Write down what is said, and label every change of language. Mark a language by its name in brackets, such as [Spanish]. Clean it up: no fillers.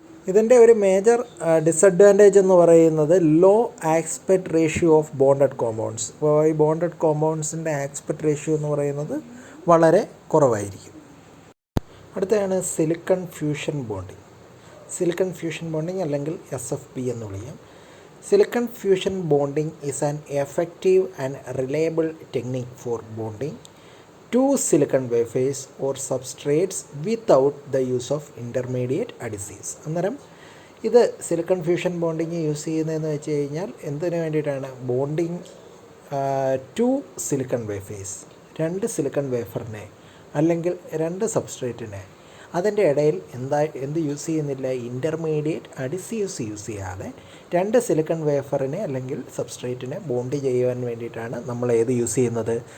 [Malayalam] ഇതിൻ്റെ ഒരു major disadvantage എന്ന് പറയുന്നത് law aspect ratio of bonded compounds. അപ്പോൾ ഈ ബോണ്ടഡ് കോമ്പൗണ്ട്സിൻ്റെ ആസ്പെക്ട് റേഷ്യോ എന്ന് പറയുന്നത് വളരെ കുറവായിരിക്കും. അടുത്തതാണ് silicon fusion bonding. Silicon fusion bonding അല്ലെങ്കിൽ SFB എന്ന് വിളിക്കാം. [English] Silicon fusion bonding is an effective and reliable technique for bonding two silicon wafers or substrates without the use of intermediate adhesives. [Malayalam] അന്നേരം ഇത് സിലിക്കൺ ഫ്യൂഷൻ ബോണ്ടിങ് യൂസ് ചെയ്യുന്നതെന്ന് വെച്ച് കഴിഞ്ഞാൽ എന്തിനു വേണ്ടിയിട്ടാണ്? ബോണ്ടിങ് ടു സിലിക്കൺ വേഫേഴ്സ്, രണ്ട് സിലിക്കൺ വേഫറിനെ അല്ലെങ്കിൽ രണ്ട് സബ്സ്ട്രേറ്റിനെ അതിൻ്റെ ഇടയിൽ എന്ത് യൂസ് ചെയ്യുന്നില്ല? ഇൻ്റർമീഡിയറ്റ് അഡിസീവ്സ് യൂസ് ചെയ്യാതെ രണ്ട് സിലിക്കൺ വേഫറിനെ അല്ലെങ്കിൽ സബ്സ്ട്രേറ്റിനെ ബോണ്ട് ചെയ്യുവാൻ വേണ്ടിയിട്ടാണ് നമ്മൾ യൂസ് ചെയ്യുന്നത്?